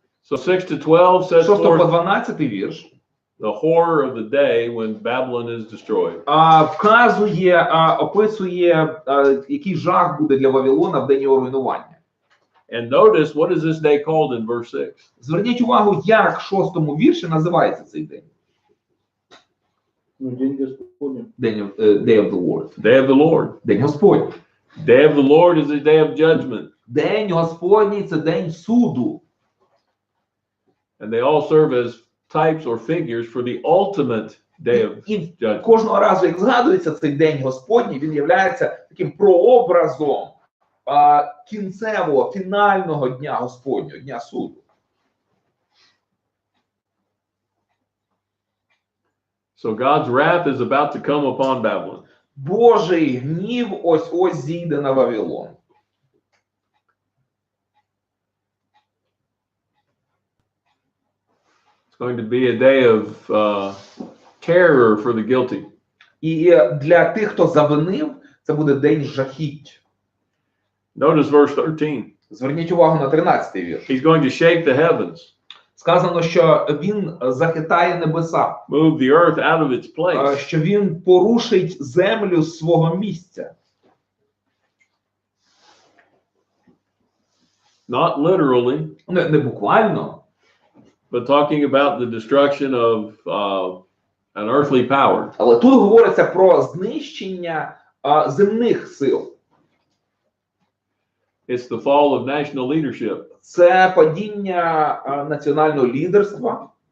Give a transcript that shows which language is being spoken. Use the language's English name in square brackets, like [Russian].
[English] So 6 to 12 says [Ukrainian] 6 по [English] forth [Ukrainian] 12 вірш [English] the horror of the day when Babylon is destroyed. [Ukrainian] вказує, описує, який жах буде для Вавилона в день його руйнування. [English] And notice, what is this day called in verse 6? [Ukrainian] Зверніть увагу, як в 6-му вірші називається цей день. Ну, день Господень. [English] Day of the Lord. Day of the Lord. [Ukrainian] День Господній. [English] Day of the Lord is a day of judgment. [Ukrainian] День Господній – це день суду. [English] And they all serve as types or figures for the ultimate day of [Ukrainian] І [English] judgment. [Ukrainian] кожного разу, як згадується цей день Господній, він є таким прообразом кінцевого, фінального дня Господнього, дня суду. [English] So God's wrath is about to come upon Babylon. [Ukrainian] Божий гнів ось-ось зійде на Вавилон. [English] It's going to be a day of terror for the guilty. [Ukrainian] І для тих, хто завинив, це буде день жахіть. [English] Notice verse 13. [Ukrainian] Зверніть увагу на 13-й вірш. [English] He's going to shake the heavens, [Ukrainian] Сказано, що він захитає небеса, [English] move the earth out of its place. [Ukrainian] що він порушить землю з свого місця. [English] Not literally, [Ukrainian] Не буквально, [English] but talking about the destruction of an earthly power. [Ukrainian] але тут говориться про знищення земних сил. [English] It's the fall of national leadership. [Ukrainian] Це падіння національного лідерства.